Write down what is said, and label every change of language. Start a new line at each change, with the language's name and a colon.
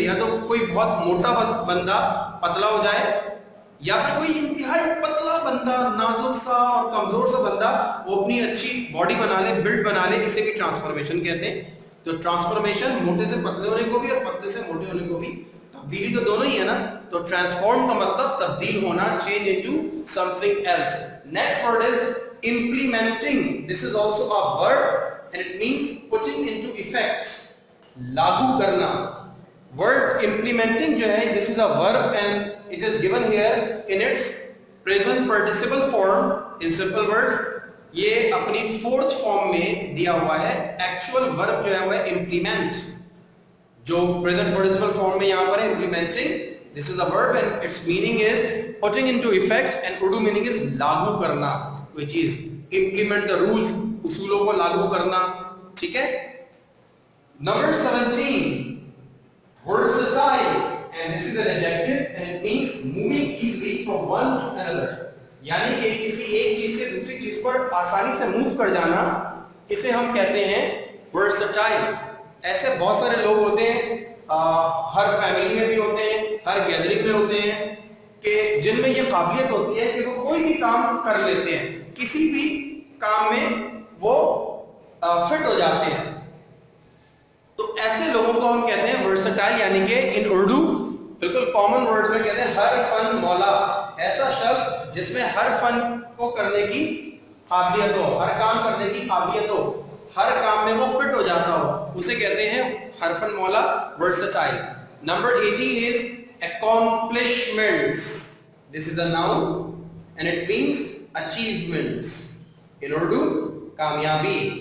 Urdu: یا تو کوئی بہت موٹا بندہ پتلا ہو جائے یا پھر کوئی انتہائی پتلا بندہ، نازک سا اور کمزور سا بندہ وہ اپنی اچھی باڈی بنا لے، بلڈ بنا لے. اسے بھی ٹرانسفارمیشن کہتے ہیں. تو ٹرانسفارمیشن موٹے سے پتلے ہونے کو بھی اور پتلے سے موٹے ہونے کو بھی، تبدیلی تو دونوں ہی ہے نا. تو ٹرانسفارم کا مطلب تبدیل ہونا،
English: Change into something else. Next word is implementing. This is also a verb and it means putting into effect,
Urdu: لاگو کرنا.
English: Word implementing
Urdu: جو ہے
English: this is a verb and it is given here in its present participle form in simple words.
Urdu: یہ اپنی fourth form میں دیا ہوا ہے. ایکچوئل ورب جو ہے وہ implement, جو present participle form میں یہاں پر ہے implementing.
English: This is a verb and its meaning is putting into effect and Urdu meaning is
Urdu: لاگو کرنا,
English: which is implement the rules,
Urdu: اصولوں کو لاگو کرنا. ٹھیک ہے.
English: Number 17, versatile, and this is an adjective and it means moving easily from one to another.
Urdu: یعنی کہ کسی ایک چیز سے دوسری چیز پر آسانی سے موو کر جانا, اسے ہم کہتے ہیں versatile. ایسے بہت سارے لوگ ہوتے ہیں, ہر فیملی میں بھی ہوتے ہیں, ہر گیدرنگ میں ہوتے ہیں, کہ جن میں یہ قابلیت ہوتی ہے کہ وہ کوئی بھی کام کر لیتے ہیں, کسی بھی کام میں وہ فٹ ہو جاتے ہیں. تو ایسے لوگوں کو ہم کہتے ہیں ورسٹائل, یعنی کہ ان اردو بالکل کامن ورڈز میں کہتے ہیں ہر فن مولا. ایسا شخص جس میں ہر فن کو کرنے کی قابلیت ہو, ہر کام کرنے کی قابلیت ہو, ہر کام میں وہ فٹ ہو جاتا ہو, اسے کہتے ہیں ہر فن مولا, versatile.
English: Number 18 is accomplishments. This is a noun and it means achievements. In Urdu, کامیابی.